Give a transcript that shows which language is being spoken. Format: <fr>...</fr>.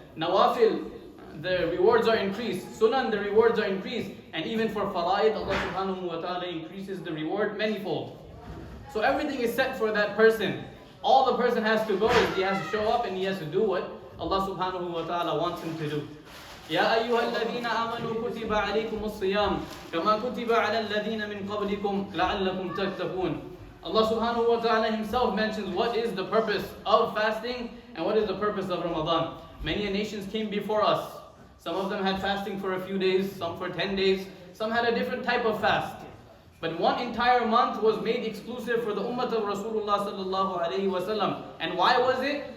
<en>Nawafil, the rewards are increased. Sunan, the rewards are increased. And even for fara'id, Allah subhanahu wa ta'ala increases the reward manifold. So everything is set for that person. All the person has to go is he has to show up and he has to do what Allah subhanahu wa ta'ala wants him to do.</en> <ar>يا أيها الذين آمنوا كتب عليكم الصيام كما كتب على الذين من قبلكم لعلكم تتقون.</ar> <en>Allah subhanahu wa ta'ala Himself mentions what is the purpose of fasting and what is the purpose of Ramadan. Many nations came before us. Some of them had fasting for a few days, some for 10 days, some had a different type of fast. But one entire month was made exclusive for the ummah of Rasulullah sallallahu alayhi wa sallam. And why was it?</en>